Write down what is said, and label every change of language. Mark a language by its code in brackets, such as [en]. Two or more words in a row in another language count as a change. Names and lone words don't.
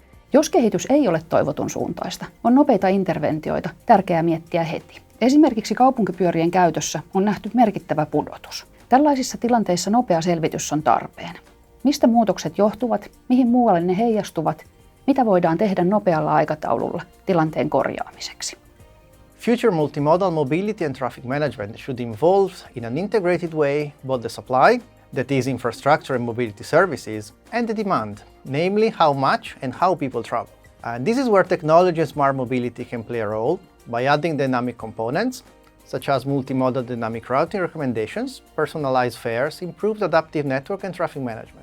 [fi] Jos kehitys ei ole toivotun suuntaista, on nopeita interventioita tärkeää miettiä heti. Esimerkiksi kaupunkipyörien käytössä on nähty merkittävä pudotus. Tällaisissa tilanteissa nopea selvitys on tarpeen. Mistä muutokset johtuvat, mihin muualle ne heijastuvat, mitä voidaan tehdä nopealla aikataululla tilanteen korjaamiseksi. [en] Future multimodal mobility and traffic management should involve in an integrated way both the supply, that is infrastructure and mobility services, and the demand, namely how much and how people travel. And this is where technology and smart mobility can play a role by adding dynamic components, such as multimodal dynamic routing recommendations, personalized fares, improved adaptive network and traffic management.